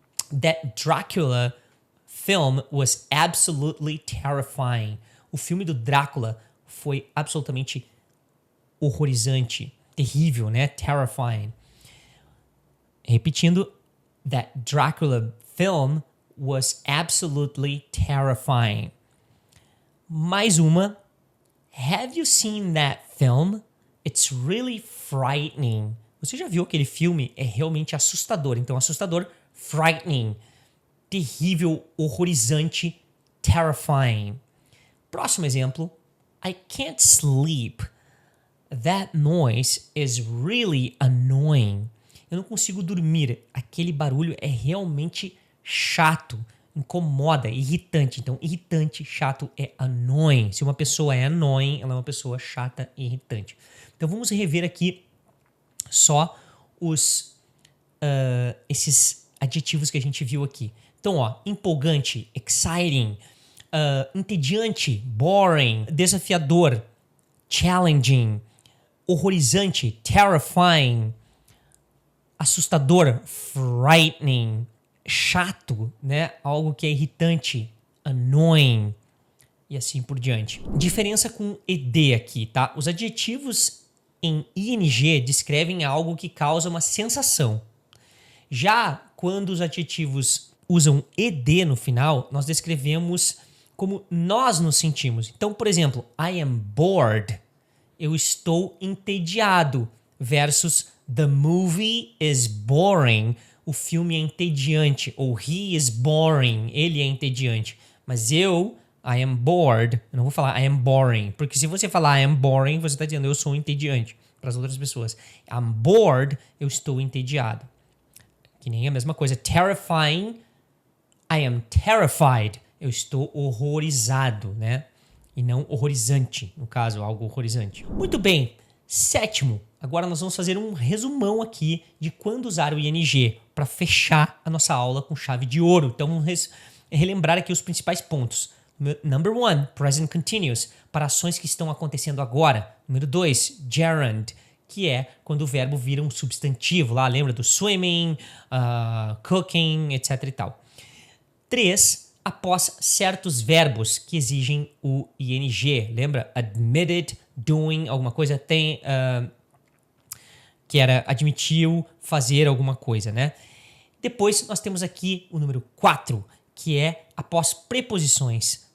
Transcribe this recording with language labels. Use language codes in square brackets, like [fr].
[en] That Dracula film was absolutely terrifying. [pt] O filme do Drácula foi absolutamente horrorizante, terrível, né? [en] Terrifying. [pt] Repetindo, [en] that Dracula film was absolutely terrifying. [pt] Mais uma. [en] Have you seen that film? It's really frightening. [pt] Você já viu aquele filme? É realmente assustador. Então, assustador, frightening. Terrível, horrorizante, terrifying. Próximo exemplo. [en] I can't sleep. That noise is really annoying. [pt] Eu não consigo dormir. Aquele barulho é realmente chato, incomoda, irritante. Então, irritante, chato é annoying. Se uma pessoa é annoying, ela é uma pessoa chata e irritante. Então, vamos rever aqui só esses adjetivos que a gente viu aqui. Então, empolgante, exciting, entediante, boring, desafiador, challenging, horrorizante, terrifying, assustador, frightening, chato, né? Algo que é irritante, annoying e assim por diante. Diferença com ed aqui, tá? Os adjetivos em ing descrevem algo que causa uma sensação. Já quando os adjetivos usam ed no final, nós descrevemos como nós nos sentimos. Então, por exemplo, [en] I am bored. [pt] Eu estou entediado. [en] Versus the movie is boring. [pt] O filme é entediante. Ou [en] he is boring. [pt] Ele é entediante. Mas [en] I am bored. [pt] Eu não vou falar [en] I am boring. [pt] Porque se você falar [en] I am boring, [pt] você está dizendo eu sou entediante para as outras pessoas. [en] I'm bored. [pt] Eu estou entediado. Que nem a mesma coisa. [en] Terrifying. I am terrified. [pt] Eu estou horrorizado, né? E não horrorizante, no caso, algo horrorizante. Muito bem. Sétimo. Agora nós vamos fazer um resumão aqui de quando usar o ing para fechar a nossa aula com chave de ouro. Então vamos relembrar aqui os principais pontos. Number 1, present continuous, para ações que estão acontecendo agora. Número 2, gerund, que é quando o verbo vira um substantivo. Lá lembra do swimming, cooking, etc e tal. 3, após certos verbos que exigem o ing. Lembra? Admitted, doing, alguma coisa tem... que era admitiu, fazer alguma coisa, né? Depois nós temos aqui o número 4, que é após preposições.